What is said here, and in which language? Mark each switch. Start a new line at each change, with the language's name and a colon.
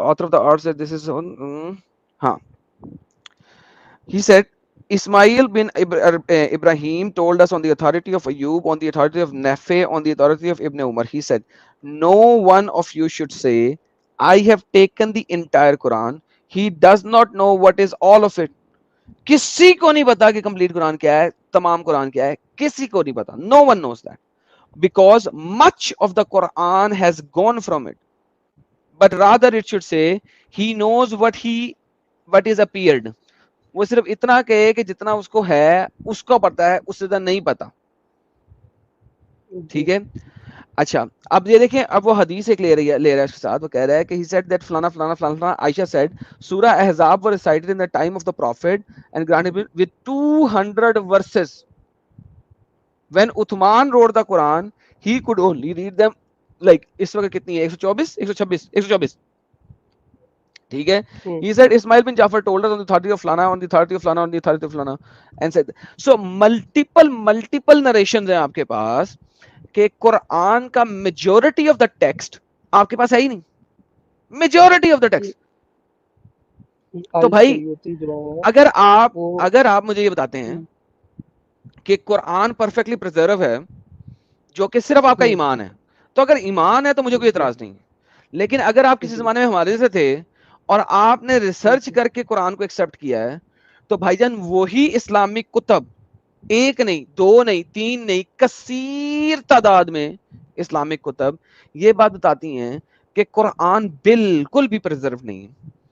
English: The author of the art said this is on ہاں, he said Ismail bin Ibrahim told us on the authority of Ayub, on the authority of Nafi, on the authority of Ibn Umar, he said no one of you should say I have taken the entire Quran, he does not know what is all of it.
Urdu: کسی کو نہیں پتا کہ complete قرآن کیا ہے, تمام قرآن کیا ہے, کسی کو نہیں پتا.
English: No one knows that because much of the Quran has gone from it, but rather it should say he knows what is appeared.
Urdu: وہ صرف اتنا کہے کہ جتنا اس کو ہے اس کو پتا ہے, اس سے زیادہ نہیں پتا, ٹھیک ہے. اچھا اب یہ دیکھیں, اب وہ حدیث ایک لے رہا ہے اس کے ساتھ, وہ کہہ رہا ہے کہ
English: he said that
Urdu: فلانا فلانا فلانا فلانا.
English: Aisha said Surah Ahzab were recited in the time of the prophet and granted with 200 verses. When Uthman wrote the Quran he could only read them like
Urdu: اس وقت کتنی ہے,
English: 124 126
Urdu: ٹھیک ہے.
English: He said Ismail bin Jafar told us on the authority of Flana, on the authority of Flana, on the authority of Flana, and said so multiple narrations
Urdu: ہیں آپ کے پاس کہ قرآن کا
English: majority of the text
Urdu: آپ کے پاس ہے ہی نہیں,
English: Majority of the text.
Urdu: تو بھائی اگر آپ مجھے یہ بتاتے ہیں کہ قرآن پرفیکٹلی پریزرو ہے جو کہ صرف آپ کا ایمان ہے, تو اگر ایمان ہے تو مجھے کوئی اعتراض نہیں, لیکن اگر آپ کسی زمانے میں ہمارے سے تھے اور آپ نے ریسرچ کر کے قرآن کو ایکسپٹ کیا ہے, تو بھائی جان وہی اسلامک کتب, ایک نہیں, دو نہیں, تین نہیں, کثیر تعداد میں اسلامک کتب یہ بات بتاتی ہیں کہ قرآن بالکل بھی پریزرو نہیں ہے.